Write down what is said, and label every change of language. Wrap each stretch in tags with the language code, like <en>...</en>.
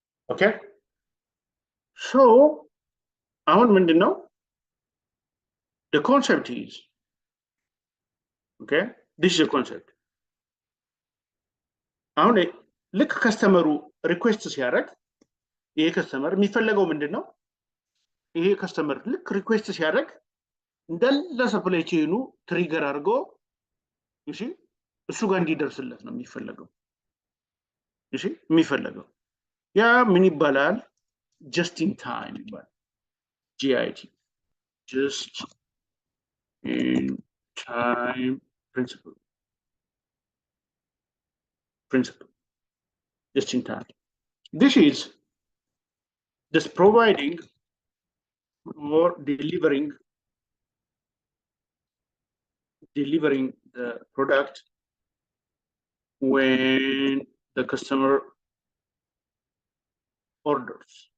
<en>Okay. So I want to know the concept is okay. This is a concept. I want to look customer requests here. A customer</en> <am>የሚፈልገው ምንድነው? ይሄ customer ልክ request ሲያደርግ እንዳለ supply chain ትሪገር አድርጎ እሺ እሱ ጋር እንዲደርስለት ነው የሚፈልገው። እሺ የሚፈልገው ያ ምን ይባላል?</am> <en>just in time</en> <am>ይባላል።</am> <en>GIT just in time principle. Just in time. This is just providing or delivering the product when the customer orders.</en>